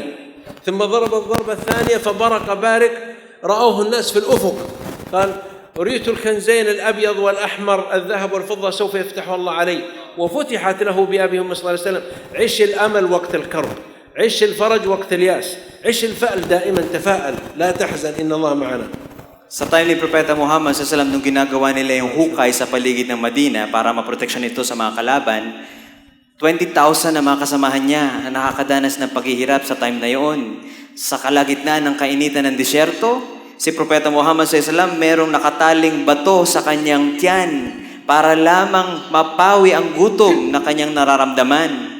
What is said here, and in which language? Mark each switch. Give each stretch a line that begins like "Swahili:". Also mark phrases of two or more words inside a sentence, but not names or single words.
Arabic: ثم ضرب الضربة الثانية فبرق بارق رأوه الناس في الأفق. قال أريت الكنزين الأبيض والأحمر الذهب والفضة سوف يفتح الله علي. وفتحت له بأبي صلى الله عليه وسلم. عش الأمل وقت الكرب، عش الفرج وقت الياس، عش الفأل دائما، تفاءل لا تحزن إن الله معنا.
Filipino: Sa time ni Propeta Muhammad SAW, nung ginagawa nila yung hukay sa paligid ng Madina para maproteksyon ito sa mga kalaban, 20,000 na mga kasamahan niya na nakakadanas ng paghihirap sa time na yun. Sa kalagitnaan ng kainitan ng disyerto, si Propeta Muhammad SAW merong nakataling bato sa kanyang tiyan para lamang mapawi ang gutom na kanyang nararamdaman.